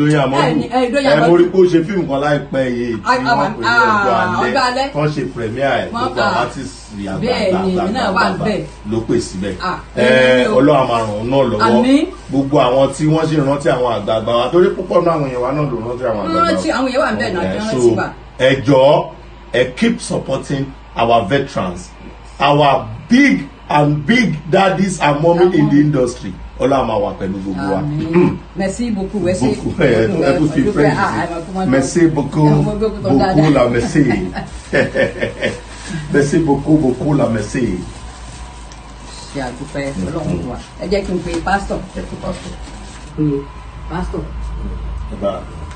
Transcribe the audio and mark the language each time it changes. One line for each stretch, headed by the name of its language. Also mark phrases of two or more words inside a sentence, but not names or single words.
Yoruba: Doyin Amadu mo rí pé ó ṣe fíìmù kan láìpẹ́ yìí tí wọ́n pè ní ọjọ́ alẹ́ wọ́n ṣe premier ẹ̀ gbogbo àwọn artiste àgbààgbà ló pè síbẹ̀ Ọlọ́run máa ràn ún náà lọ́wọ́ gbogbo àwọn tí wọ́n ṣe rántí àwọn àgbààgbà wa torí púpọ̀ náà àwọn èèyàn wa náà ló rántí àwọn àgbààgbà wa.
English: So
Yoruba: ẹ jọ̀ọ́
English: keep supporting our veterans, our big daddies and mommy in the industry.
Yoruba: Ọlọ́run máa wà pẹ̀lú gbogbo wa.
French: Merci beaucoup. Merci beaucoup la merci. Merci beaucoup la merci.
Yoruba: Ṣé àdúpẹ́ Ọlọ́run wa. Ẹ jẹ́ kí n pe pásítọ̀. Ẹ pe pásítọ̀. Pásítọ̀.